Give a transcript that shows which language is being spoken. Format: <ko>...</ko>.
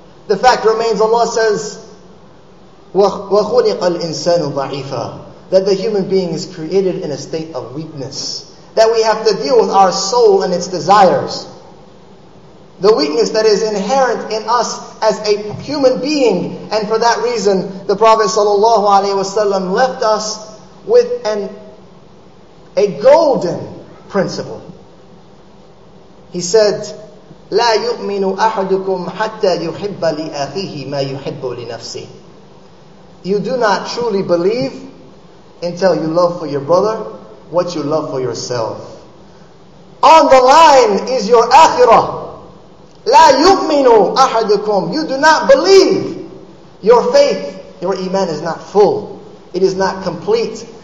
<en>The fact remains, Allah says,</en> <ar>وَخُلِقَ الْإِنسَانُ ضَعِيفًا,</ar> <en>that the human being is created in a state of weakness, that we have to deal with our soul and its desires. the weakness that is inherent in us as a human being. And for that reason, the Prophet ﷺ left us with a golden principle. He said,</en> <ar>لا يؤمن أحدكم حتى يحب لأخيه ما يحب لنفسه.</ar> <en>You do not truly believe until you love for your brother what you love for yourself. On the line is your akhirah.</en> <ar>لا يؤمن أحدكم.</ar> <en>You do not believe. Your faith, your iman is not full. It is not complete.</en>